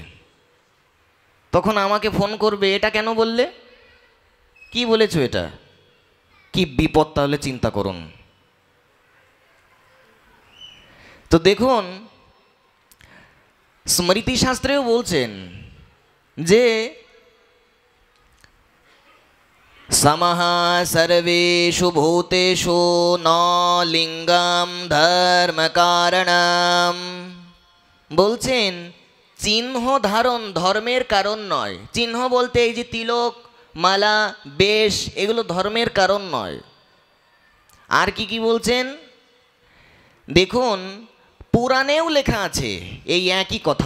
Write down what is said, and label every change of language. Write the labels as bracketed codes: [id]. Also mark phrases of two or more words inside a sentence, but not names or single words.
[bn] তখন আমাকে ফোন করবে, এটা কেন বললে, কি বলেছো, এটা কি বিপদ, তাহলে চিন্তা করুন। তো দেখুন, স্মৃতিশাস্ত্রেও বলছেন যে [sa] সমহ সর্বেষু ভূতেষু ন লিঙ্গম ধর্ম কারণম। [bn] বলছেন চিহ্ন ধারণ ধর্মের কারণ নয়। চিহ্ন বলতে এই যে তিলক, মালা, বেশ, এগুলো ধর্মের কারণ নয়। আর কি কি বলছেন দেখুন, পুরাণেও লেখা আছে এই একই কথা।